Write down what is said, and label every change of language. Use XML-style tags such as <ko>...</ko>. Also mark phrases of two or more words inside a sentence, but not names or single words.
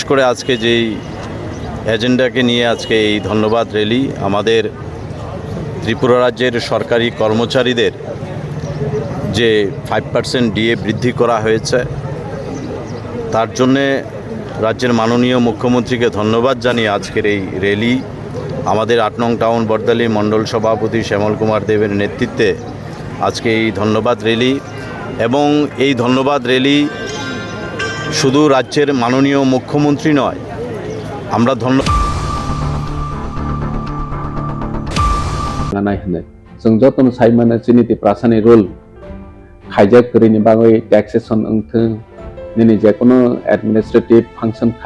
<bn>করে আজকে যেই এজেন্ডাকে নিয়ে আজকে এই ধন্যবাদ র্যালি, আমাদের ত্রিপুরা রাজ্যের সরকারি কর্মচারীদের যে 5% ডিএ বৃদ্ধি করা হয়েছে, তার জন্যে রাজ্যের মাননীয় মুখ্যমন্ত্রীকে ধন্যবাদ জানিয়ে আজকের এই র্যালি আমাদের ৮ নং টাউন বরদলি মণ্ডল সভাপতি শ্যামল কুমার দেবের নেতৃত্বে আজকে এই ধন্যবাদ র্যালি। এবং এই ধন্যবাদ র্যালি শুধু রাজ্যের মাননীয় মুখ্যমন্ত্রী নয়, আমরা</bn> <trp>जों जतन साइमाना चिनिति प्रासानि रुल खाइजाक करिनि बागै टैक्सेशन अंथों निनि जेकुनु</trp> <en>administrative function</en>